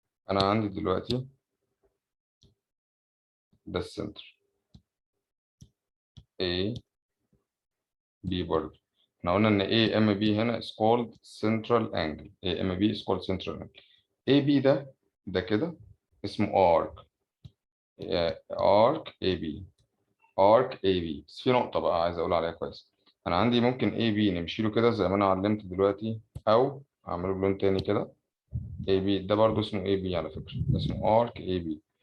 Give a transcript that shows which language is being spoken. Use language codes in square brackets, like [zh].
[ar] أنا عندي دلوقتي ده السنتر A B برضه. احنا قلنا إن AMB هنا [en] is called central angle. AMB is called central angle. [ar] AB ده كده اسمه arc. arc AB. بس في نقطة بقى عايز أقول عليها كويس. أنا عندي ممكن AB نمشي له كده زي ما أنا علمت دلوقتي، أو أعمله بلون تاني كده. AB ده برضه اسمه AB على فكرة، اسمه arc AB.